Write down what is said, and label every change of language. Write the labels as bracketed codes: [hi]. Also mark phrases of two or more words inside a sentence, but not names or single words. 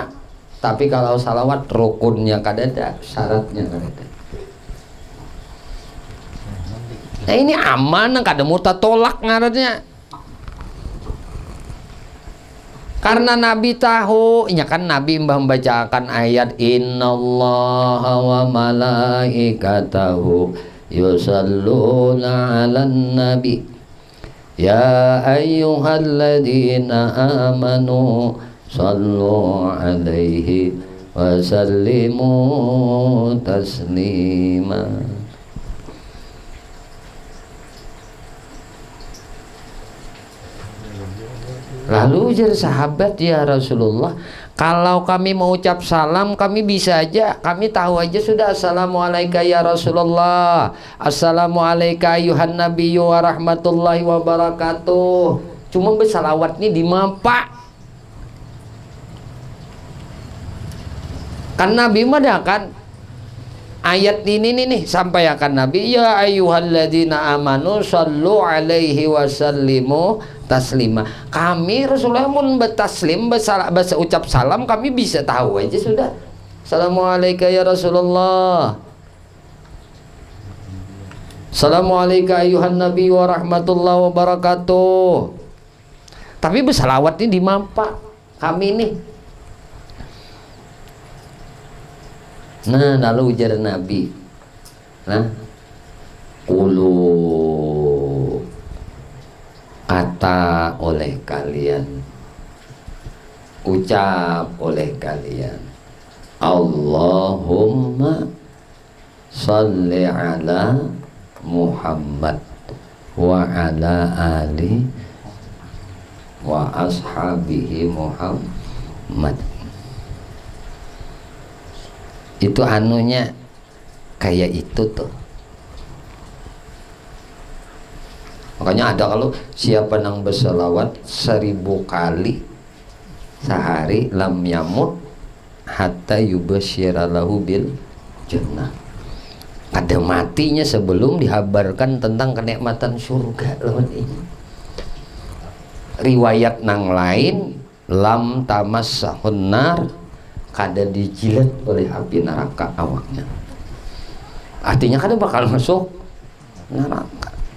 [bjn] Tapi kalau salawat rukunnya kada ada, syaratnya kada ada. Nah ini aman, kada muta tolak ngarannya. Karena Nabi tahu, ya kan Nabi membacakan ayat [ar] إن الله وملائكته يصلون على النبي يا أيها الذين آمنوا صلوا عليه وسلموا تسليما. [bjn] Lalu ujar sahabat, [ar] يا رسول الله, [bjn] kalau kami mau ucap salam kami bisa aja, kami tahu aja sudah, [ar] السلام عليكم يا رسول الله، السلام عليكم أيها النبي ورحمة الله وبركاته. [bjn] Cuma bersalawat ini di mapa. Kan Nabi mah dah kan ayat ini nih sampai akan Nabi, [ar] يا أيها الذين آمنوا صلوا عليه وسلموا تسليما. [bjn] Kami Rasulullah mun bertaslim ucap salam kami bisa tahu aja sudah. [ar] السلام عليكم يا رسول الله، السلام عليكم أيها النبي ورحمة الله وبركاته. [bjn] Tapi bersalawat ini di mapa kami nih. Nah lalu ujar Nabi, nah qulu, kata oleh kalian, ucap oleh kalian, [ar] اللهم صل على محمد وعلى آل وأصحابه محمد. [bjn] Itu anunya kayak itu tuh. Makanya ada kalau siapa nang berselawat 1000 kali sehari [ar] لم يمت حتى يبشر له بالجنة. [bjn] Ada matinya sebelum dihabarkan tentang kenikmatan surga lawan ini. Riwayat nang lain [ar] لم تمسه النار, [bjn] kada dijilat oleh api neraka awaknya. Artinya kada bakal masuk neraka.